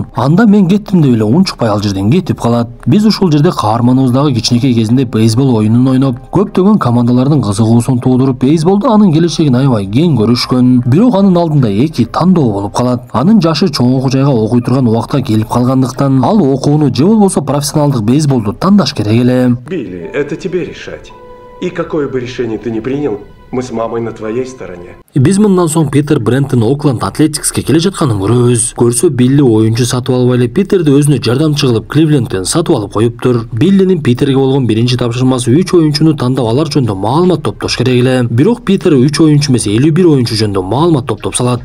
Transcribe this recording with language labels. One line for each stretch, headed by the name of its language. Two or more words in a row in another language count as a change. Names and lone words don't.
Kyrgyz: Анда мен кеттим деп эле унчукпай ал жерден кетип калат. Биз ушул жерде каарманыбыздагы кичинекей кезинде бейсбол оюнун ойноп, көптөгөн командалардын кызыгуусун туудуруп, бейсболдо анын келечегин аябай кең көрүшкөн. Бирок анын алдында эки тандоо болуп калат. Анын жашы чоң окуу жайга окуй турган убакта келип калгандыктан, ал окууну же болбосо профессионалдык бейсболду тандаш керек эле.
Russian: Билли, это тебе решать. И какое бы решение ты ни принял, мы с мамой на твоей стороне.
Kyrgyz: Биз мындан соң Питер Бренттин Окленд Атлетикске келе жатканын көрөбүз. Көрсө, Билли оюнчу сатып албай эле Питерди өзүнө жардамчы кылып Кливлендден сатып алып коюптур. Биллинин Питерге болгон биринчи тапшырмасы 3 оюнчуну тандап алар жөнүндө маалымат топтош керек эле. Бирок Питер 3 оюнчу эмес, 51 оюнчу жөнүндө маалымат топтоп салат.